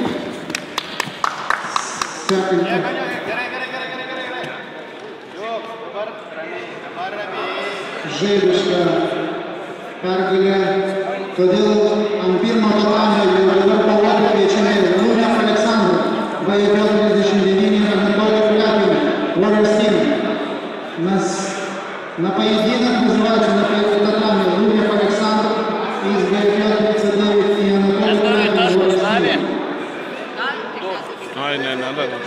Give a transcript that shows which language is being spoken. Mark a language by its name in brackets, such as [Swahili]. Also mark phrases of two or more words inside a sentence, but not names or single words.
[Lithuanian] Žaibiška pergalė, todėl ant pirmo tatamo jau dabar kovoti kviečiami Lumiak Aleksandras, Klaipėda 39 ir Anatolijus Kuliakin, Warriors Team. [Russian] На поединок называется на татаме Lumiak Aleksandras из ГФЛ 39 и Анатолий Kuliakin, Warriors Team. Ай, не надо.